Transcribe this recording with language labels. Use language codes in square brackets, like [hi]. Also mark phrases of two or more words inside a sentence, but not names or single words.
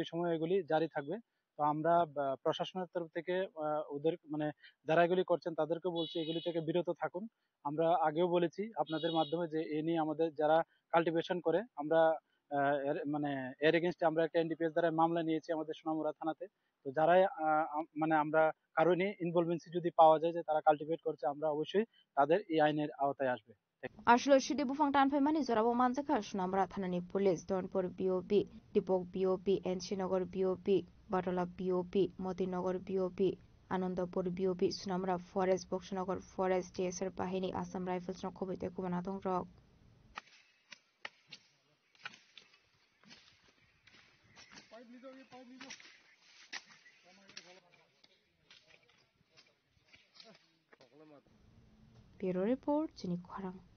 [bn] সময়ে এগুলি জারি থাকবে তো আমরা প্রশাসনের তরফ থেকে ওদের মানে যারা এগুলি করছেন তাদেরকে বলছি এগুলি থেকে বিরত থাকুন আমরা আগেও বলেছি আপনাদের মাধ্যমে যে এ নিয়ে আমাদের যারা কাল্টিভেশন করে আমরা মানে এর এগেইনস্টে আমরা একটা এনডিপিএস দ্বারা মামলা নিয়েছি আমাদের সোনামুড়া থানাতে তো যারাই মানে আমরা কারণে ইনভলভেন্সি যদি পাওয়া যায় যে তারা কাল্টিভেট করছে আমরা অবশ্যই তাদের এই আইনের আওতায় আসবে [trp] Ashlo shidi bufang tan phaimani zorabo manjaka Sunamura thanani police Donpur BOP Dipok BOP Enchinagar BOP Batola BOP Motinagar BOP Anandapur BOP Sunamura forest Boxanagar forest DSR bahini Assam Rifles no khobite kubana tongrok [en] Bureau Report, [trp] Jenny Kwarang.